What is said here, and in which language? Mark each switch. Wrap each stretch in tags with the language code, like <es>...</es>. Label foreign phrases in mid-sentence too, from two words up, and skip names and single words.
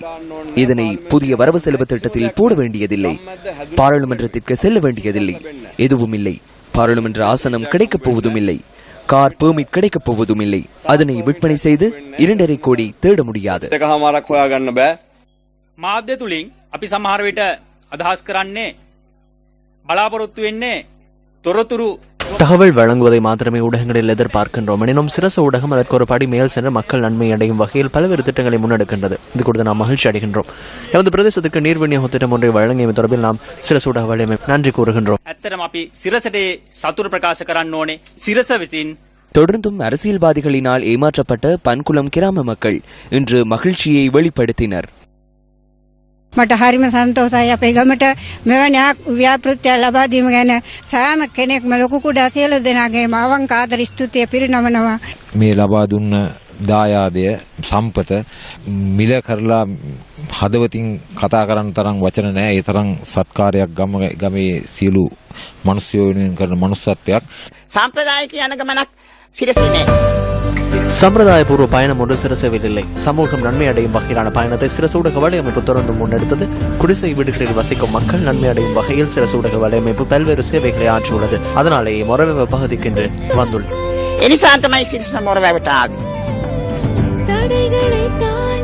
<ta>இதனை புதிய வரவு செலவு திட்டத்தில் போட வேண்டியதில்லை, பாராளுமன்றத்திற்கு செல்ல வேண்டியதில்லை, எதுவும் இல்லை. பாராளுமன்ற ஆசனம் கிடைக்கப் போவதும் இல்லை,</ta> <en>car permit</en> <ta>கிடைக்கப் போவதும் இல்லை. அதனை விற்பனை செய்து 2.5 கோடி தேட முடியாது.</ta> <si>මාධ්‍ය තුලින් අපි සමහර විට අදහස් කරන්නේ බලාපොරොත්තු වෙන්නේ තොරතුරු</si> <ta>தகவல் வழங்குவதை மாத்திரமே ஊடகங்களில் எதிர்பார்க்கின்றோம். எனினும் சிரச ஊடகம் அதற்கு ஒரு படி மேல் சென்று மக்கள் நன்மை அடையும் வகையில் பல்வேறு திட்டங்களை முன்னெடுக்கின்றது. இது குறித்து நாம் மகிழ்ச்சி அடைகின்றோம். எமது பிரதேசத்துக்கு நீர் விநியோக திட்டம் ஒன்றை வழங்கியமை தொடர்பில் நாம் சிரச ஊடக வலையமை நன்றி கூறுகின்றோம்.</ta> <si>ඇත්තටම අපි සිරසට සතුට ප්‍රකාශ කරන්න ඕනේ. සිරස විසින්</si> <ta>தொடர்ந்தும் அரசியல்வாதிகளினால் ஏமாற்றப்பட்ட பன்குளம் கிராம மக்கள் இன்று மகிழ்ச்சியை வெளிப்படுத்தினர்.</ta> <si>මට හරිම සන්තෝෂයි අපේ ගමට මෙවැනි ව්‍යාපෘතිය ලබා දීම ගැන සෑම කෙනෙක්ම ලොකු කුඩා සියලු දෙනාගේම අවංක ආදර ස්තුතිය පිරිනමනවා. මේ ලබා දුන්න දායාදය සම්පත මිල කරලා හදවතින් කතා කරන්න තරම් වචන නැහැ. ඒ තරම් සත්කාරයක් ගමේ සියලු මිනිස්සු වෙනුවෙන් කරන මනුස්සත්වයක්. සාම්ප්‍රදායික යන ගමනක් සිරසිනේ.</si> <ta>சம்பிரதாயபூர்வ பயணம் ஒன்று சிரசவில் இல்லை. சமூகம் நன்மை அடையும் வகையிலான பயணத்தை சிரச ஊடக வலையமைப்பு தொடர்ந்து முன்னெடுத்தது. குடிசை வீடுகளில் வசிக்கும் மக்கள் நன்மை அடையும் வகையில் சிரச ஊடக வலையமைப்பு பல்வேறு சேவைகளை ஆற்றியுள்ளது. அதனாலேயே மொரவெவ பகுதிக்கு இன்று வந்துள்ளது.</ta>